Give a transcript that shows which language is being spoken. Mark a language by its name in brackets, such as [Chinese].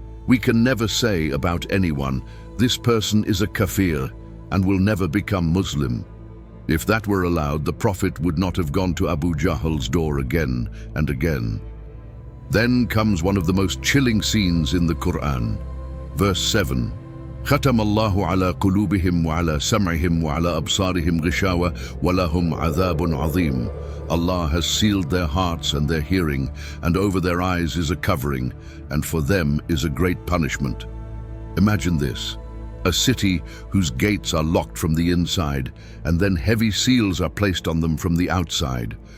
[English] We can never say about anyone, "This person is a kafir and will never become Muslim." If that were allowed, the Prophet would not have gone to Abu Jahl's door again and again. Then comes one of the most chilling scenes in the Quran. Verse 7. [Arabic] ختم الله على قلوبهم وعلى سمعهم وعلى أبصارهم غشاوة ولهم عذاب عظيم. [English] Allah has sealed their hearts and their hearing, and over their eyes is a covering, and for them is a great punishment. Imagine this, a city whose gates are locked from the inside, and then heavy seals are placed on them from the outside.